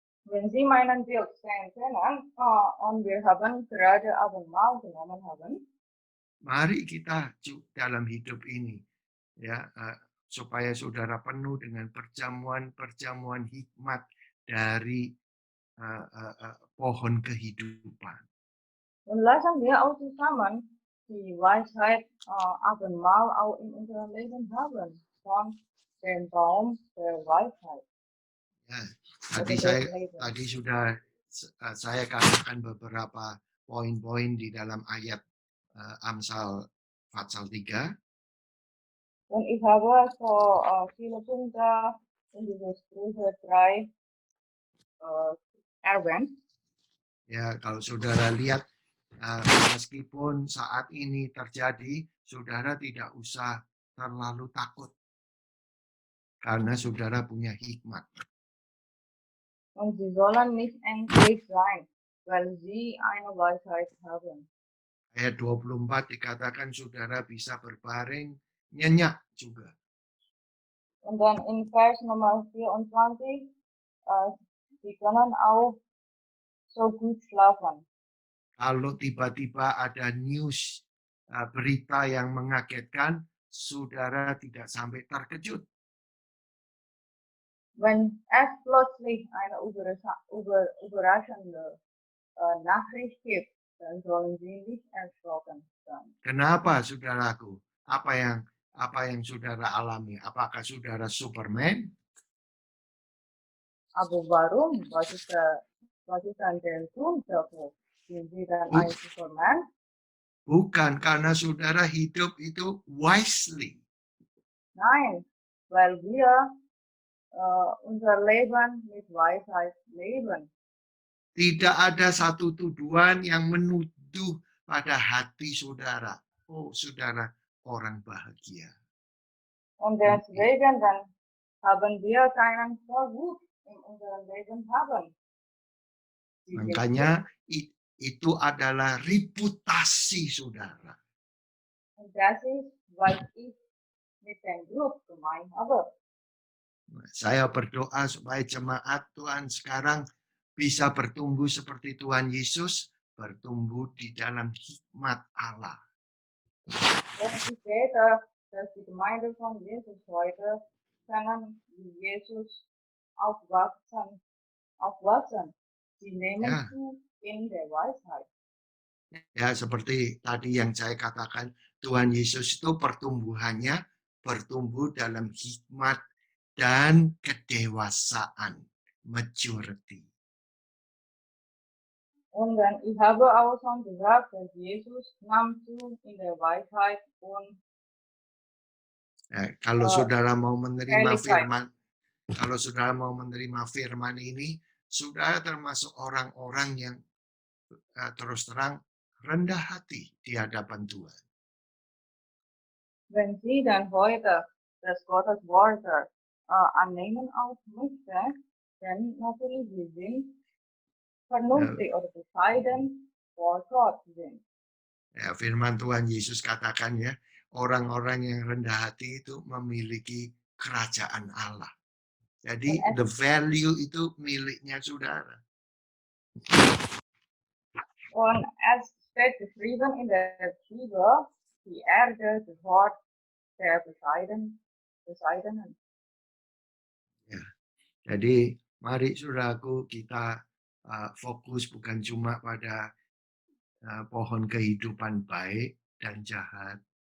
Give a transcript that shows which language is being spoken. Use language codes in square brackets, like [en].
[de] Wenn Sie meinen Bild sehen können, und wir haben gerade Abendmahl genommen haben, [id] mari kita dalam hidup ini, ya, supaya saudara penuh dengan perjamuan-perjamuan hikmat dari pohon kehidupan. [de] und lassen wir auch zusammen die Weisheit Abendmahl auch in unserem Leben haben, von dem Baum der Weisheit. [id] Ya, tadi sudah saya katakan beberapa poin-poin di dalam ayat Amsal Pasal 3. [de] Und ich habe so viele Punkte in diese Sprüche 3 erwähnt. [id] Ya, kalau saudara lihat, meskipun saat ini terjadi, saudara tidak usah terlalu takut. Karena saudara punya hikmat. [de] Und sie sollen nicht ängstlich sein, weil sie eine Weisheit haben. Ayat 24 dikatakan saudara bisa berbaring nyenyak juga. Und dann in Vers Nummer 24, sie können auch so gut schlafen. [id] Kalau tiba-tiba ada news, berita yang mengagetkan, saudara tidak sampai terkejut. Wenn es plötzlich eine überraschende Nachricht gibt, dann sollen Sie nicht erschrocken sein. Kenapa, saudaraku? Apa yang saudara alami? Apakah saudara Superman? [de] Aber warum? Was ist dann der Grund dafür? Sind Sie dann Bu- ein Superman? [id] Bukan, karena saudara hidup itu wisely. [de] Nein, weil wir unser Leben mit Weisheit leben. [id] Tidak ada satu tuduhan yang menuduh pada hati saudara. Oh, saudara orang bahagia. [de] Und deswegen dann haben wir keinen Vorwurf in unserem Leben haben. Sie sind [id] Makanya itu adalah reputasi saudara. [de] Und das ist, was ich mit dem Grupp gemeint habe. [id] Saya berdoa supaya jemaat Tuhan sekarang bisa bertumbuh seperti Tuhan Yesus, bertumbuh di dalam hikmat Allah. [de] Und ich bete, dass die Gemeinde von Jesus heute können wie Jesus aufwachsen. Sie nehmen [id] Ya. [de] zu in der Weisheit. [id] Ya, seperti tadi yang saya katakan, Tuhan Yesus itu pertumbuhannya bertumbuh dalam hikmat dan kedewasaan, maturity. [de] Und dann, ich habe auch schon gesagt, dass Jesus nahm zu in der Weisheit und [id] Kalau saudara mau menerima [de] Ehrlichkeit. [id] firman, kalau saudara mau menerima firman ini, saudara termasuk orang-orang yang terus terang rendah hati di hadapan Tuhan. [de] Wenn Sie dann heute das Gottes Wort annehmen auch möchten, dann natürlich Sie sind vernünftig oder bescheiden vor Gott sind. [id] Ya, firman Tuhan Yesus katakan ya, orang-orang yang rendah hati itu memiliki kerajaan Allah. Jadi [en] the value [id] itu miliknya saudara. [de] Und es steht geschrieben in der Bibel, die Erde gehört der Bescheidenen. [id] Ya. Jadi mari saudaraku kita fokus bukan cuma pada pohon kehidupan baik dan jahat.